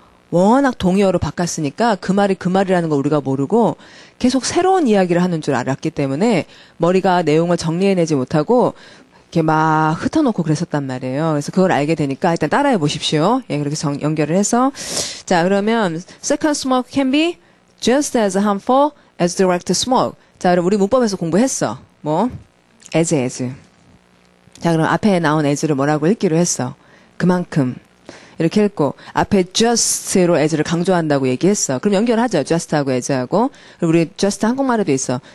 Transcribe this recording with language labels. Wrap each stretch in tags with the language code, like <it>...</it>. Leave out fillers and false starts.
<ko>워낙 동의어로 바꿨으니까 그 말이 그 말이라는 걸 우리가 모르고 계속 새로운 이야기를 하는 줄 알았기 때문에 머리가 내용을 정리해내지 못하고 이렇게 막 흩어놓고 그랬었단 말이에요. 그래서 그걸 알게 되니까 일단 따라해 보십시오. 예, 그렇게 연결을 해서. 자, 그러면</ko> <en>second smoke can be just as harmful as direct smoke.</en> <ko>자, 그럼 우리 문법에서 공부했어. 뭐? as. 자, 그럼 앞에 나온 as를 뭐라고 읽기로 했어? 그만큼. 이렇게 읽고 앞에 just로 as를 강조한다고 얘기했어. 그럼 연결하죠. just하고 as하고. 그리고 우리 just 한국말에도 있어.</ko>